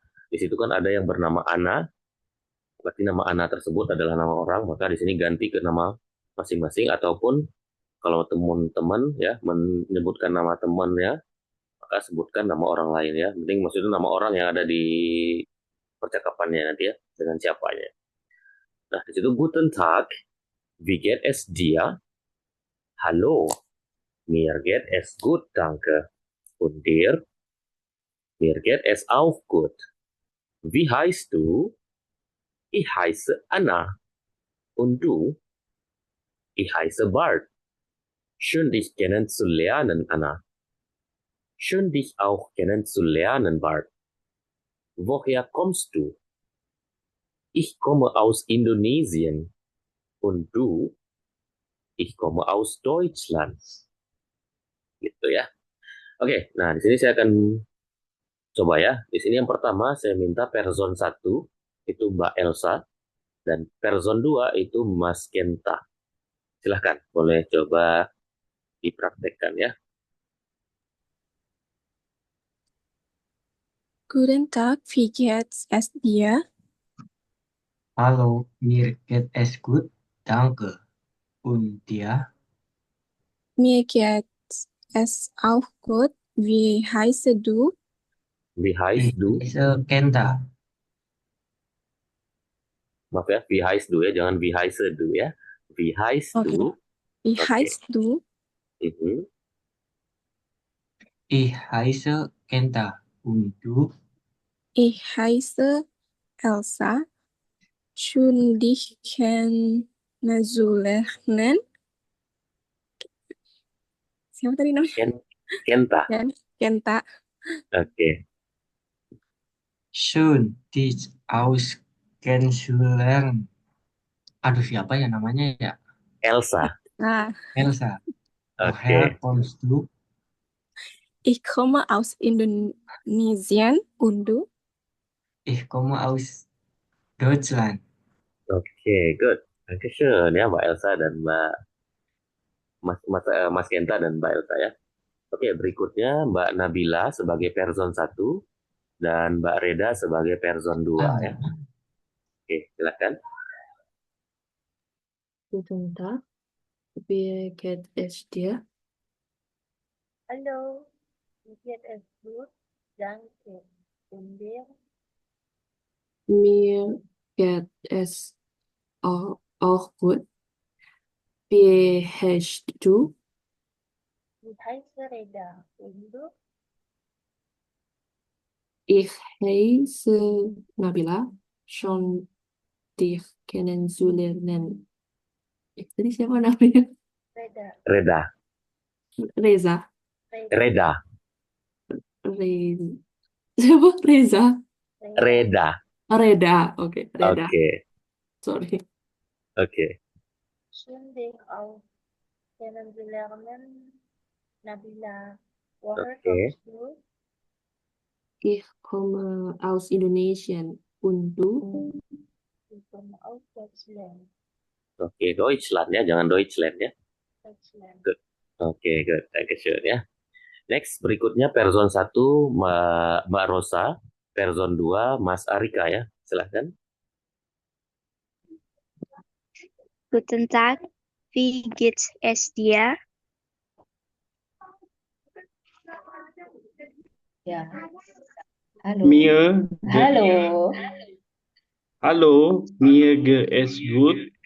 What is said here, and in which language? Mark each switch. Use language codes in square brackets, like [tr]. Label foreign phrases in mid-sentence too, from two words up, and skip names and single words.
[id] Di situ kan ada yang bernama Ana. Berarti nama Ana tersebut adalah nama orang, maka di sini ganti ke nama masing-masing, ataupun kalau teman-teman ya menyebutkan nama temannya, maka sebutkan nama orang lain ya. Penting maksudnya nama orang yang ada di percakapannya nanti ya, dengan siapanya. Nah, di situ [de] Guten Tag, wie geht es dir? Hallo, mir geht es gut, danke. Und dir? Mir geht es auch gut. Wie heißt du? Ich heiße Anna. Und du? Ich heiße Bart. Schön, dich kennenzulernen, Anna. Schön dich auch kennenzulernen, Bart. Woher kommst du? Ich komme aus Indonesien. Und du? Ich komme aus Deutschland. [id] Gitu ya. Oke, nah di sini saya akan coba ya. Di sini yang pertama saya minta person 1 itu Mbak Elsa dan person 2 itu Mas Kenta. Silahkan, boleh coba dipraktekkan ya. [de] Guten Tag, wie geht's es dir? Hallo, mir geht es gut, danke. Und dir? Mir geht's es auch gut. Wie heißt du? Wie Ich heißt du? heiße Kenta. [id] Maaf ya, [de] wie heißt du [id] ya, jangan [de] wie heißt du ya. Wie heißt [id] Oke. [de] du? Wie [id] Oke. [de] heißt du? Mhm. Ich heiße Kenta. Und du? Ich heiße Elsa. Schön, dich kennenzulernen. [id] Siapa tadi namanya? Kenta. Kenta. Oke. [de] Schön, dich aus kennenzulernen. [id] Aduh, siapa ya namanya ya? Elsa. Ah, Elsa. Oke. [de] Woher kommst du? ich komme aus Indonesien und du? Ich komme aus Deutschland. [en] Oke, good. [id] Dankeschön ya Mbak Elsa dan Mas Kenta dan Mbak Elsa ya. Oke, berikutnya Mbak Nabila sebagai person 1 dan Mbak Reda sebagai person 2 ya. Oke, silakan. [de] Guten Tag, wie geht es dir? Hallo, mir geht es gut, danke. Und dir? Mir geht es auch gut. Wie heißt du? Ich heiße Reda. Und du? Ich heiße Nabila. Schon dich kennenzulernen. [id] Tadi siapa namanya? Reda. Reda. Reza. Reda. Siapa? Reza. Reda. Reda. Oke, Reda. Oke. Sorry. Oke. [de] Schön dich auch kennenzulernen, Nabila. Woher [id] Oke. [de] kommst du? Ich komme aus Indonesien. Und du? Ich komme aus Deutschland. [id] Oke, Deutschland ya, jangan Deutschland ya. [de] Deutschland. [en] Good. Oke, good. Dankeschön ya. [id] Next, berikutnya person 1 Mbak Rosa, person 2 Mas Arika ya. Silahkan. [de] Guten Tag, wie geht's es dir? [id] Ya. Halo. [de] Mir [id] Halo. [de] Hallo, mir geht es gut.